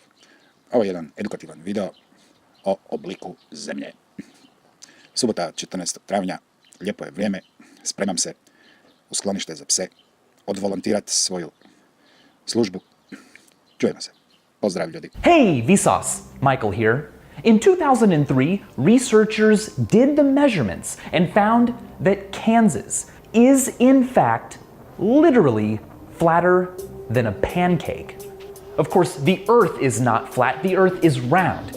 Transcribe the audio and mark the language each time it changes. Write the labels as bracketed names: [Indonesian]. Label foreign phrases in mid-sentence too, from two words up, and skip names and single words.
[Croatian] Ovo je jedan edukativan video o obliku zemlje. Subota 14. travnja. Lijepo je vrijeme. Spremam se u sklonište za pse. Odvolontirati svoju službu. Čujemo se. Pozdrav ljudi. [English] Hey, Vsauce! Michael here. In 2003, researchers did the measurements and found that Kansas is in fact literally flatter than a pancake. Of course, the Earth is not flat, the Earth is round.